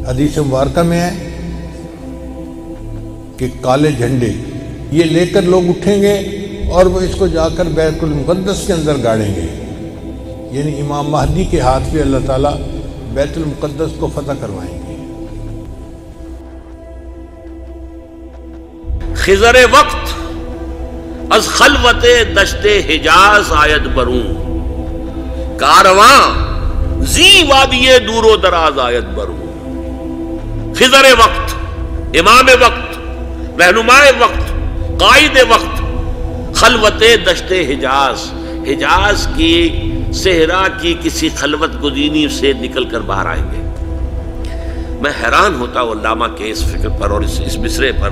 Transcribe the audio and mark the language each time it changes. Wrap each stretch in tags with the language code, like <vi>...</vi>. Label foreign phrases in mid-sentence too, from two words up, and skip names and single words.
<ur>حدیث مبارکہ میں ہے کہ کالے جھنڈے یہ لے کر لوگ اٹھیں گے اور وہ اس کو جا کر بیت المقدس کے اندر گاڑیں گے، یعنی امام مہدی کے ہاتھ پہ اللہ تعالیٰ بیت المقدس کو فتح کروائیں گے۔</ur> <fa>خضر وقت از خلوت دشت حجاز آید برون، کارواں زی وادی دور و دراز آید برون۔</fa> <ur>خضر وقت، امام وقت، رہنمائے وقت، قائد وقت، خلوت دشت حجاز، حجاز کی صحرا کی کسی خلوت گزینی سے نکل کر باہر آئیں گے۔ میں حیران ہوتا ہوں علامہ کے اس فکر پر اور اس مصرے پر۔</ur>